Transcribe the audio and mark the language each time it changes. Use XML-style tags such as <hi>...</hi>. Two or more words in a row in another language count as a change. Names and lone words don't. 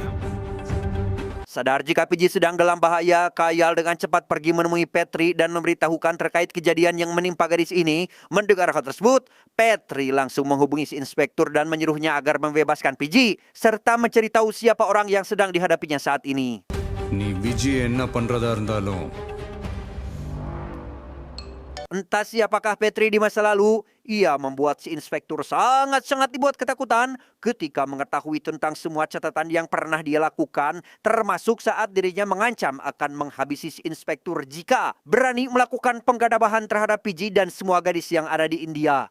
<id>Sadar jika Fiji sedang dalam bahaya, Kayal dengan cepat pergi menemui Petri dan memberitahukan terkait kejadian yang menimpa gadis ini. Mendengar hal tersebut, Petri langsung menghubungi si inspektur dan menyuruhnya agar membebaskan Fiji serta mencari tahu siapa orang yang sedang dihadapinya saat ini.</id> <ta>நீ விஜய் என்ன பண்றதா இருந்தாலும்</ta> <id>Entah siapakah Petri di masa lalu, ia membuat si inspektur sangat-sangat dibuat ketakutan ketika mengetahui tentang semua catatan yang pernah dia lakukan, termasuk saat dirinya mengancam akan menghabisi si inspektur jika berani melakukan penggadabahan terhadap Fiji dan semua gadis yang ada di India.</id>